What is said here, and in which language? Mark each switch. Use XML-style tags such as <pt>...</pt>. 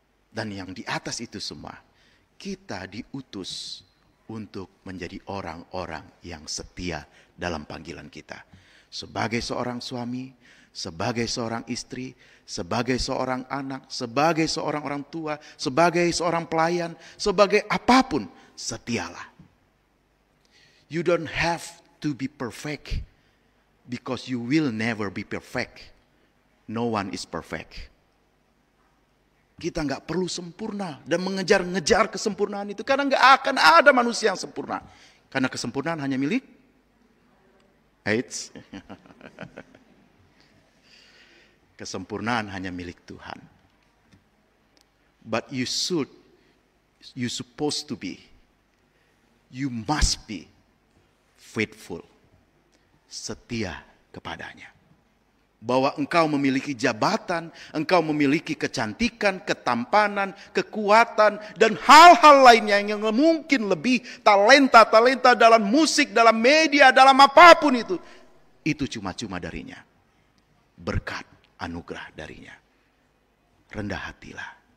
<id>Dan yang di atas itu semua, kita diutus untuk menjadi orang-orang yang setia dalam panggilan kita. Sebagai seorang suami, sebagai seorang istri, sebagai seorang anak, sebagai seorang orang tua, sebagai seorang pelayan, sebagai apapun, setialah.</id> <en>You don't have to be perfect because you will never be perfect. No one is perfect.</en> <id>Kita nggak perlu sempurna dan mengejar-ngejar kesempurnaan itu. Karena nggak akan ada manusia yang sempurna. Karena kesempurnaan hanya milik AIDS. Kesempurnaan hanya milik Tuhan.</id> <en>But you supposed to be, you must be faithful.</en> <id>Setia kepadanya. Bahwa engkau memiliki jabatan, engkau memiliki kecantikan, ketampanan, kekuatan, dan hal-hal lainnya yang mungkin lebih talenta-talenta dalam musik, dalam media, dalam apapun itu. Itu cuma-cuma darinya. Berkat, anugerah darinya. Rendah hatilah.</id>